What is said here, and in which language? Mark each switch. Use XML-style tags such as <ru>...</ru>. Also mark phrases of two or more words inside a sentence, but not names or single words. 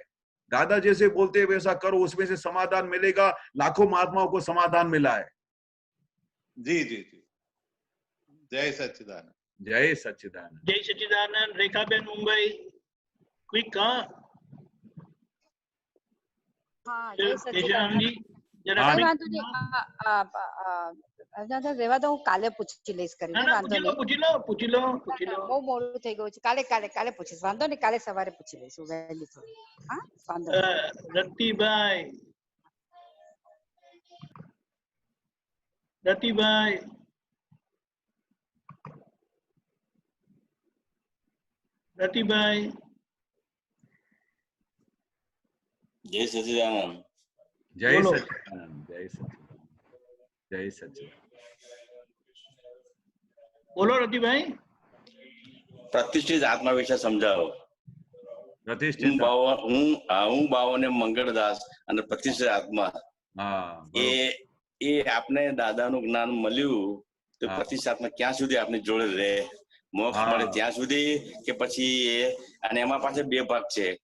<hi>दादा जैसे बोलते वैसा करो, उसमें से समाधान मिलेगा, लाखों महात्माओं को समाधान मिला है। जी जी जी, जय सच्चिदानंद, जय सच्चिदानंद, जय सच्चिदानंद। रेखाबेन मुंबई, क्विक तेजाराम जी जरा</hi> <gu>રેવા દો, હું કાલે પૂછી લઈશ કરીને, વાંધો નહીં, પૂછી લો બહુ મોડું થઈ ગયું છે, કાલે પૂછીશ, વાંધો નહીં, કાલે સવારે પૂછી લઈશું વહેલી થોડી, હા વાંધો નહીં। રતિભાઈ જય સચિદાનંદ, જય સચ્चिदानंद,</gu> <hi>जय सच्चिदानंद, जय सच्चिदानंद।</hi> <gu>બોલો રતિભાઈ। પ્રતિષ્ઠિત આત્મા વિશે સમજાવો। પ્રતિષ્ઠિત હું બાવને મંગળદાસ અને પ્રતિષ્ઠિત આત્મા, એ આપને દાદાનું જ્ઞાન મળ્યું તો પ્રતિષ્ઠિત આત્મા ક્યાં સુધી આપની જોડે રહે, મોક્ષ મળે ત્યાં સુધી કે પછી એ, અને એમાં પાછળ 2 ભાગ છે।</gu>